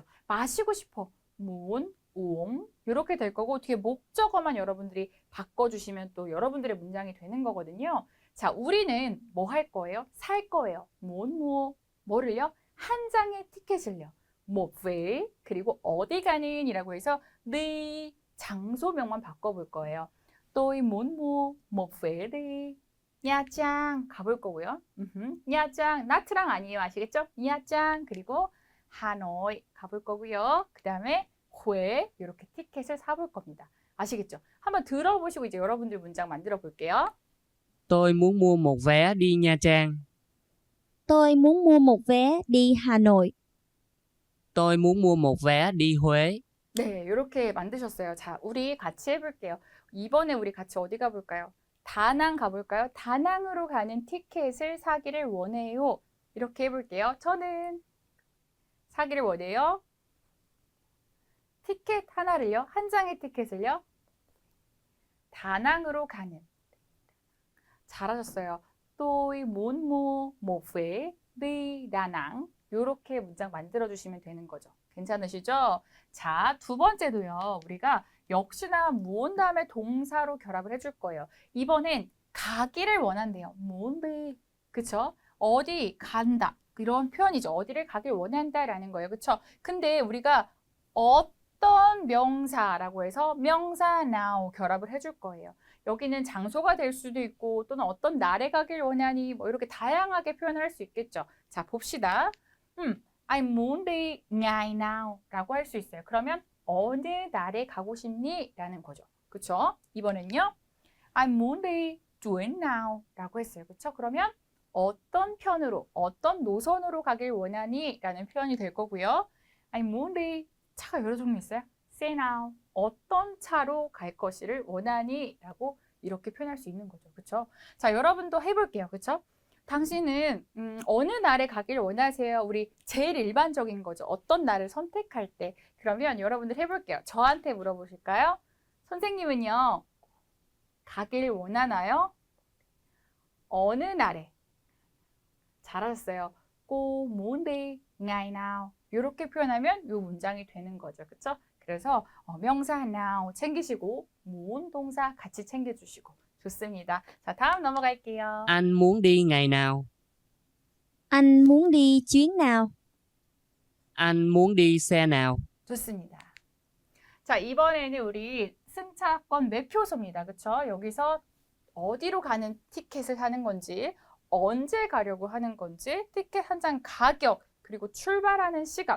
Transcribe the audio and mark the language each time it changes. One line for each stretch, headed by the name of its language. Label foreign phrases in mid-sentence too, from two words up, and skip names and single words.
Korean: 마시고 싶어 무엇 옹 이렇게 될 거고 뒤에 목적어만 여러분들이 바꿔주시면 또 여러분들의 문장이 되는 거거든요. 자, 우리는 뭐 할 거예요? 살 거예요. 뭐를요? 한 장의 티켓을요. 왜 그리고 어디 가는 이라고 해서 네 장소명만 바꿔볼 거예요.
Vietnamese: tôi muốn mua một vé đi Nha Trang
Korean: 가볼 거고요. Nha Trang 나트랑 아니에요. 아시겠죠? Nha Trang 그리고 하노이 가볼 거고요. 그 다음에 후에 이렇게 티켓을 사볼 겁니다. 아시겠죠? 한번 들어보시고 이제 여러분들 문장 만들어 볼게요.
Vietnamese: Tôi muốn mua một vé đi Nha Trang. Tôi muốn mua một vé đi Hà Nội. Tôi muốn mua một vé đi Huế.
Korean: 네, 이렇게 만드셨어요. 자, 우리 같이 해볼게요. 이번에 우리 같이 어디 가볼까요? 다낭 가볼까요? 다낭으로 가는 티켓을 사기를 원해요. 이렇게 해볼게요. 저는 사기를 원해요. 티켓 하나를요. 한 장의 티켓을요. 다낭으로 가는. 잘하셨어요.
Vietnamese: tôi muốn mua một vé đi Đà Nẵng.
Korean: 이렇게 문장 만들어주시면 되는 거죠. 괜찮으시죠? 자, 두 번째도요. 우리가 역시나 무언 다음에 동사로 결합을 해줄 거예요. 이번엔 가기를 원한대요. 뭔데? 그쵸? 어디 간다. 이런 표현이죠. 어디를 가길 원한다라는 거예요. 그쵸? 근데 우리가 어떤 명사라고 해서 명사 now 결합을 해줄 거예요. 여기는 장소가 될 수도 있고 또는 어떤 날에 가길 원하니 뭐 이렇게 다양하게 표현을 할 수 있겠죠. 자, 봅시다.
Vietnamese: I'm muốn đi ngày nào
Korean: 라고 할 수 있어요. 그러면 어느 날에 가고 싶니? 라는 거죠. 그쵸? 이번엔요.
Vietnamese: I'm muốn đi chuyến nào
Korean: 라고 했어요. 그쵸? 그러면 어떤 편으로, 어떤 노선으로 가길 원하니? 라는 표현이 될 거고요.
Vietnamese: I'm muốn đi
Korean: 차가 여러 종류 있어요.
Vietnamese: xe nào
Korean: 어떤 차로 갈 것을 원하니? 라고 이렇게 표현할 수 있는 거죠. 그쵸? 자, 여러분도 해볼게요. 그쵸? 당신은 어느 날에 가길 원하세요? 우리 제일 일반적인 거죠. 어떤 날을 선택할 때. 그러면 여러분들 해볼게요. 저한테 물어보실까요? 선생님은요, 가길 원하나요? 어느 날에? 잘하셨어요.
Vietnamese: cô muốn đi ngày nào?
Korean: 이렇게 표현하면 이 문장이 되는 거죠. 그쵸? 그래서 명사 now 챙기시고 muốn 동사 같이 챙겨주시고 좋습니다. 자, 다음 넘어갈게요.
Vietnamese: Anh muốn đi ngày nào? Anh muốn đi chuyến nào? Anh muốn đi xe nào?
Korean: 좋습니다. 자, 이번에는 우리 승차권 매표소입니다. 그쵸? 여기서 어디로 가는 티켓을 사는 건지, 언제 가려고 하는 건지, 티켓 한 장 가격, 그리고 출발하는 시각.